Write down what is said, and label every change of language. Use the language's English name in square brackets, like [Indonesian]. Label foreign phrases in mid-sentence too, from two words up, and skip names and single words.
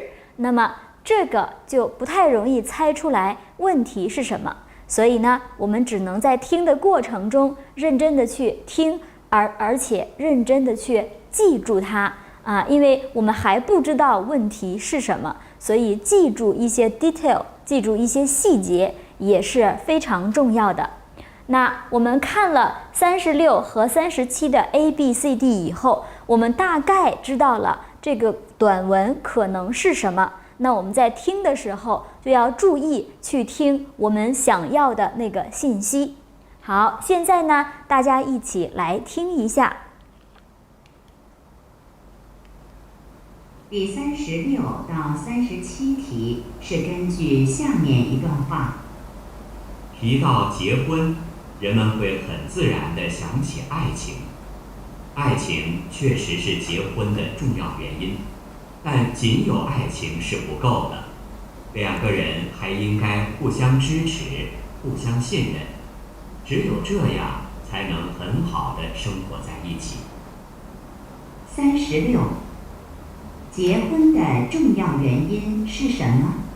[Chinese] 那麼這個就不太容易猜出來問題是什麼，所以呢，我們只能在聽的過程中認真的去聽，而且認真的去記住它因為我們還不知道問題是什麼，所以記住一些 detail， 記住一些細節也是非常重要的。那我們看了36和37的 A、B、C、D 以後，我們大概知道了這個短文可能是什麼。那我們在聽的時候就要注意去聽我們想要的那個信息。好，現在呢，大家一起來聽一下。第36到37題是根據下面一段話。提到結婚，人們會很自然地想起愛情。愛情確實是結婚的重要原因，但僅有愛情是不夠的，2個人還應該互相支持，互相信任，只有這樣才能很好地生活在一起。 36，結婚的重要原因是什麼